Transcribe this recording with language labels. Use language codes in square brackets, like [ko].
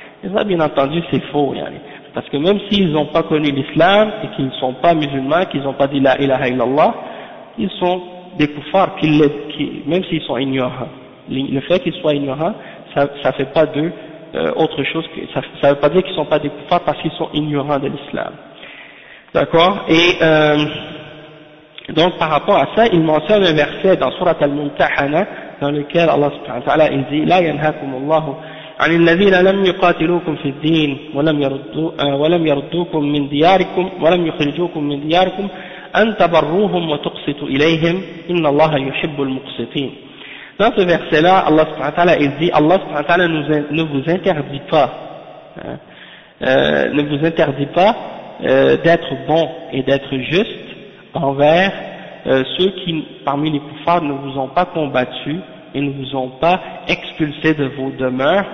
[fr] Et ça, bien entendu, c'est faux. Parce que même s'ils n'ont pas connu l'islam, et qu'ils ne sont pas musulmans, qu'ils n'ont pas dit la ilaha illallah, ils sont des koufars, même s'ils sont ignorants. Le fait qu'ils soient ignorants, ça ne fait pas d'eux autre chose que ça ne veut pas dire qu'ils ne sont pas des kuffars parce qu'ils sont ignorants de l'islam. D'accord? Et donc par rapport à ça, il mentionne un verset dans Surat al-Mumtahana dans lequel Allah subhanahu wa ta'ala il dit [ar] لا ينهاكم الله عن الذين لم يقاتلوكم في الدين ولم يردوكم من دياركم ولم يخرجوكم من دياركم أن تبروهم وتقسطوا إليهم إن الله يحب المقسطين. [fr] Dans ce verset-là, Allah subhanahu wa ta'ala, il dit, Allah subhanahu wa ta'ala ne vous interdit pas d'être bon et d'être juste envers ceux qui, parmi les kuffars, ne vous ont pas combattu et ne vous ont pas expulsé de vos demeures.